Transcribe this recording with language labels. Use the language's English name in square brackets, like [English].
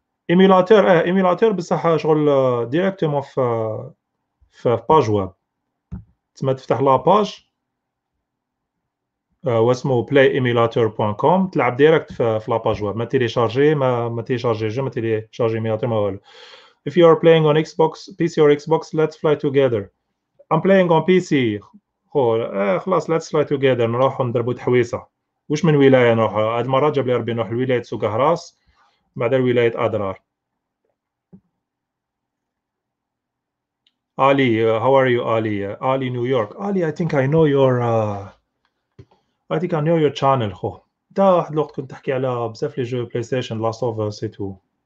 [Arabic] ايميلاتور بصح شغل ديريكتومون في باج ويب، تسمى تفتح لاباج واسمو playemulator.com تلعب ديريكت في لاباج ويب، ما تيليشارجي ما تيليشارجي جو، ما تيليشارجي ايميلاتور ما والو. [English] If you are playing on Xbox PC or Xbox, let's fly together. I'm playing on PC. [Arabic] خو خلاص [English] let's fly together، [Arabic] نروحو نضربو تحويسة. واش من ولاية نروحو؟ هاد المرة جاب لي ربي نروح لولاية سوقهراس بعدا لولاية أضرار. [English] Ali, how are you, Ali? Ali, New York. Ali, I think I know your channel. [Arabic] خو دا واحد الوقت كنت تحكي على بزاف لي جو بلاي ستيشن لاست اوف اس اي تو.